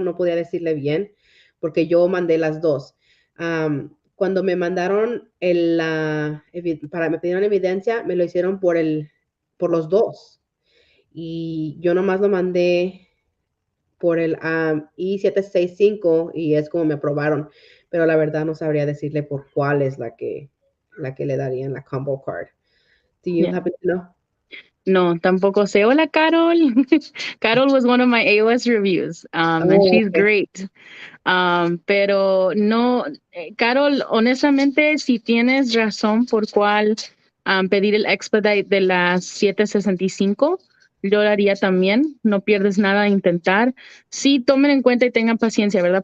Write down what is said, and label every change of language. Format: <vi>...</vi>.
<es>No podía decirle bien, porque yo mandé las dos. Cuando me mandaron me pidieron evidencia, me lo hicieron por los dos. Y yo nomás lo mandé por el I-765 y es como me aprobaron. pero la verdad no sabría decirle por cuál es la que le darían la combo card.</es> <en>Do you happen to know?</en> <es>No, tampoco sé. Hola, Carol.</es> <en>Carol was one of my AOS reviews, and she's great.</en> <es>Pero no, Carol, honestamente, si tienes razón por cuál pedir el expedite de las 765, yo lo haría también. No pierdes nada a intentar. Sí, tomen en cuenta y tengan paciencia, ¿verdad?</es>